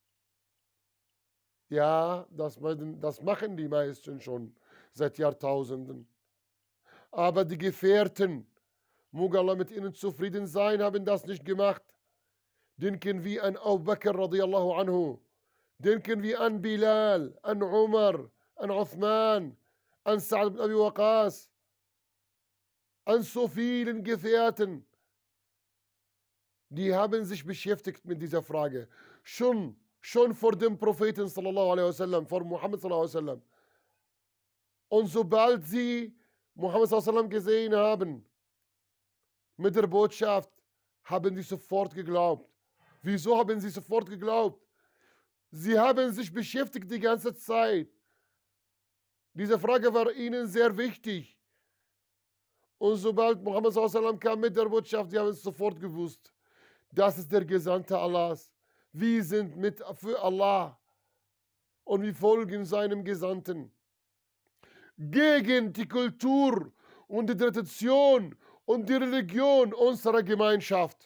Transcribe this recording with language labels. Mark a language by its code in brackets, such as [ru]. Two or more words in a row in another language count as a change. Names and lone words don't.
[de] Ja, das machen die meisten schon seit Jahrtausenden. Aber die Gefährten, möge Allah mit ihnen zufrieden sein, haben das nicht gemacht. Denken wir an Abu Bakr [ar] رضي الله عنه. [de] Denken wir an Bilal, an Umar, an Uthman, an Sa'd ibn Abi Waqas, an so vielen Gefährten. Die haben sich beschäftigt mit dieser Frage. Schon vor dem Propheten [ar] صلى الله عليه وسلم, [de] vor Muhammad [ar] صلى الله عليه وسلم. [de] Und sobald sie Muhammad [ar] صلى الله عليه وسلم [de] gesehen haben, mit der Botschaft, haben sie sofort geglaubt. Wieso haben sie sofort geglaubt? Sie haben sich beschäftigt die ganze Zeit. Diese Frage war ihnen sehr wichtig. Und sobald Muhammad [ar] صلى الله عليه وسلم [de] kam mit der Botschaft, sie haben es sofort gewusst. Das ist der Gesandte Allahs. Wir sind für Allah und wir folgen seinem Gesandten. Gegen die Kultur und die Tradition und die Religion unserer Gemeinschaft.